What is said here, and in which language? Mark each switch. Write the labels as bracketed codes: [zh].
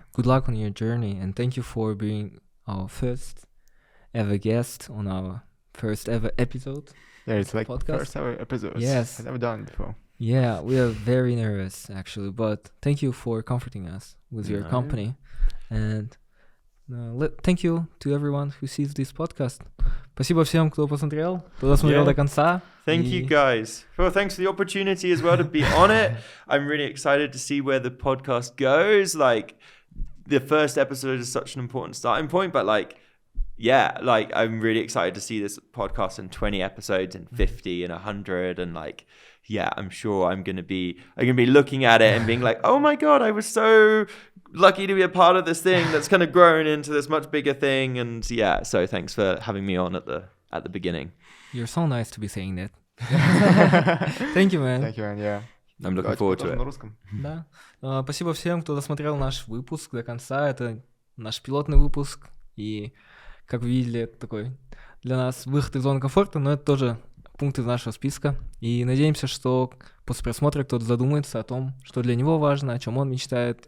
[en] Good luck on your journey, and thank you for being our first ever guest on our first ever episode. Yeah, it's like podcast. first ever episode. Yes. I've never done it before. Yeah, we are very nervous actually, but thank you for comforting us with your company, and thank you to everyone who sees this podcast. [ru] Спасибо всем, кто посмотрел, кто досмотрел до конца. [en] Thank you guys. Well, thanks for the opportunity as well to be on it. I'm really excited to see where the podcast goes. Like, the first episode is such an important starting point, but like, yeah, like I'm really excited to see this podcast in 20 episodes and 50 and 100, and like, yeah, I'm sure I'm gonna be looking at it and being like, oh my god, I was so lucky to be a part of this thing that's kind of grown into this much bigger thing. And yeah, so thanks for having me on at the beginning. You're so nice to be saying that. Thank you, man. Thank you, man. Yeah. I'm looking forward to it. [ru] На русском. Да. Спасибо всем, кто досмотрел наш выпуск до конца. Это наш пилотный выпуск. И, как вы видели, это такой для нас выход из зоны комфорта, но это тоже пункт из нашего списка. И надеемся, что после просмотра кто-то задумается о том, что для него важно, о чем он мечтает.